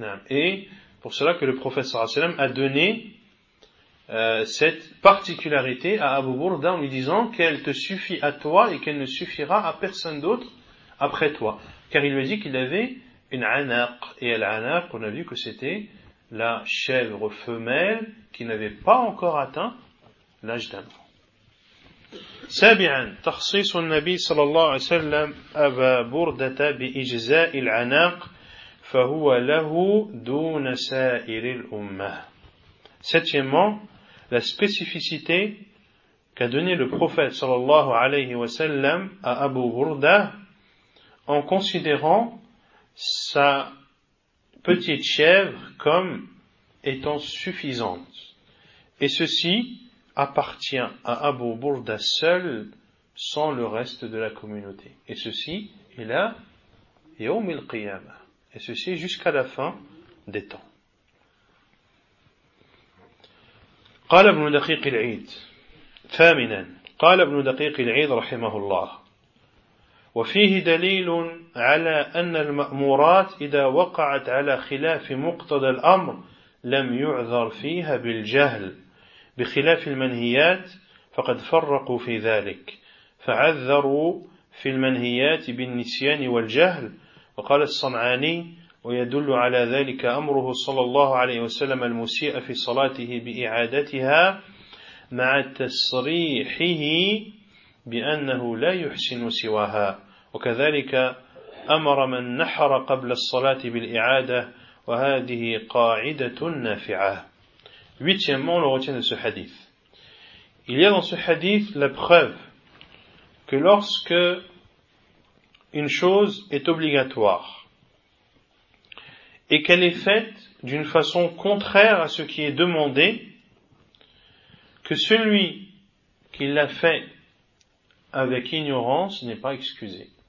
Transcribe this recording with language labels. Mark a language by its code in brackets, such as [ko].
[fr] Et pour cela que le prophète sallam a donné cette particularité à Abu Burda en lui disant qu'elle te suffit à toi et qu'elle ne suffira à personne d'autre après toi. Car il lui a dit qu'il avait une anaq. Et l'anaq, on a vu que c'était la chèvre femelle qui n'avait pas encore atteint l'âge d'un an. [ar] سابعا تخصيص النبي صلى الله عليه وسلم أبا بردة بإجزاء العناق فهو له دون سائر الأمة. [fr] Septièmement, la spécificité qu'a donné le prophète [ar] صلى الله عليه وسلم [fr] à Abu Burda en considérant sa petite chèvre comme étant suffisante. Et ceci appartient à Abu Burda seul, sans le reste de la communauté. Et ceci est là, Yawm al-Qiyamah, et ceci jusqu'à la fin des temps. [ar] قال ابن دقيق العيد ثامنا قال ابن دقيق العيد رحمه الله وفيه دليل على أن المأمورات إذا وقعت على خلاف مقتضى الأمر لم يعذر فيها بالجهل بخلاف المنهيات فقد فرقوا في ذلك فعذروا في المنهيات بالنسيان والجهل وقال الصنعاني ويدل على ذلك أمره صلى الله عليه وسلم المسيء في صلاته بإعادتها مع تصريحه بأنه لا يحسن سواها وكذلك أمر من نحر قبل الصلاة بالإعادة وهذه قاعدة نافعة. [fr] Huitièmement, on le retient de ce hadith. Il y a dans ce hadith la preuve que lorsque une chose est obligatoire et qu'elle est faite d'une façon contraire à ce qui est demandé, que celui qui l'a fait avec ignorance n'est pas excusé.